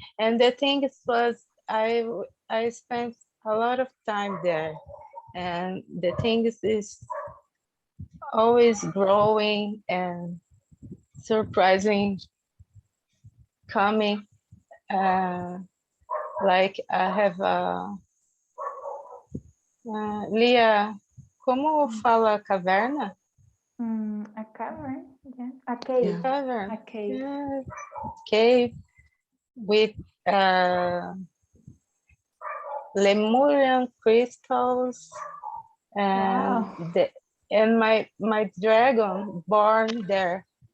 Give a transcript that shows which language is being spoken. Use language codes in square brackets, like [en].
[en] And the thing was, I spent a lot of time there, and the thing is always growing and surprising, coming. Like I have Liah, [pt] como fala caverna? [en] A cavern, yeah. A cave. Yeah. Cavern. A cave. Yeah. Cave with Lemurian crystals, and Wow. and my dragon born there.